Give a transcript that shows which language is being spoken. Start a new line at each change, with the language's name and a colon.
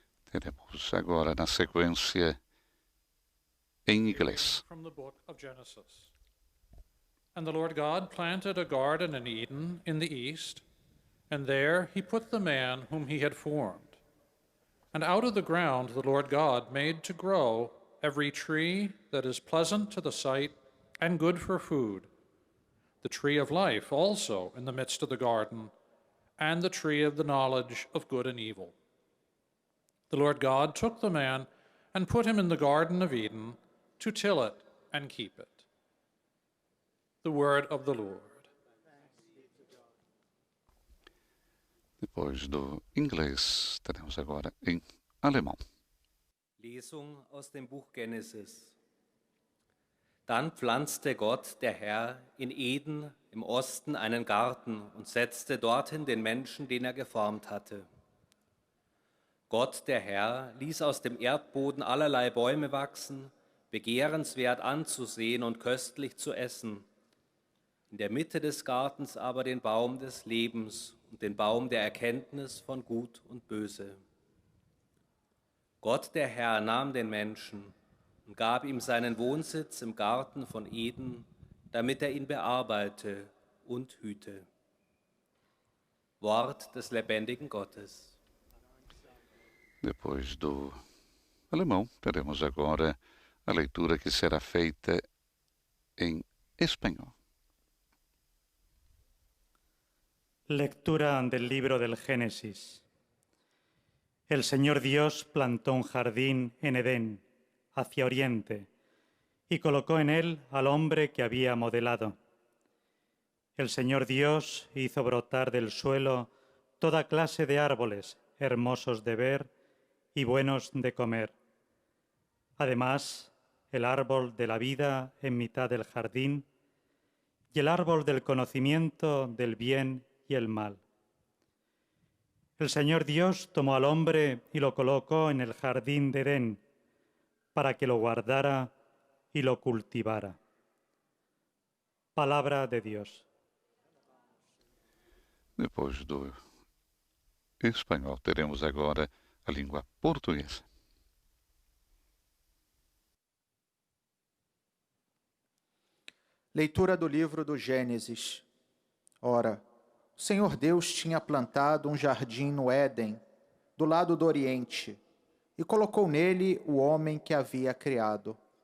Portuguese: Teremos agora na sequência em inglês.
English: From the book of Genesis. And the Lord God planted a garden in Eden in the east, and there he put the man whom he had formed. And out of the ground the Lord God made to grow every tree that is pleasant to the sight and good for food, the tree of life also in the midst of the garden, and the tree of the knowledge of good and evil. The Lord God took the man and put him in the Garden of Eden to till it and keep it. The word of the Lord.
Portuguese: Depois do inglês, teremos agora em alemão.
German: Lesung aus dem Buch Genesis. Dann pflanzte Gott, der Herr, in Eden im Osten einen Garten und setzte dorthin den Menschen, den er geformt hatte. Gott, der Herr, ließ aus dem Erdboden allerlei Bäume wachsen, begehrenswert anzusehen und köstlich zu essen. In der Mitte des Gartens aber den Baum des Lebens und den Baum der Erkenntnis von Gut und Böse. Gott, der Herr, nahm den Menschen und gab ihm seinen Wohnsitz im Garten von Eden, damit er ihn bearbeite und hüte. Wort des lebendigen Gottes.
Portuguese: Depois do alemão, teremos agora a leitura que será feita em espanhol.
Spanish: Lectura del libro del Génesis. El Señor Dios plantó un jardín en Edén, hacia oriente, y colocó en él al hombre que había modelado. El Señor Dios hizo brotar del suelo toda clase de árboles, hermosos de ver y buenos de comer. Además, el árbol de la vida en mitad del jardín y el árbol del conocimiento del bien y el mal. El Señor Dios tomó al hombre y lo colocó en el jardín de Edén para que lo guardara y lo cultivara.
Portuguese: Palavra de Deus. Depois do espanhol, teremos agora a língua portuguesa. Leitura do livro do Gênesis. Ora, o Senhor Deus tinha plantado um jardim no Éden, do lado do Oriente, e colocou nele o homem que havia criado.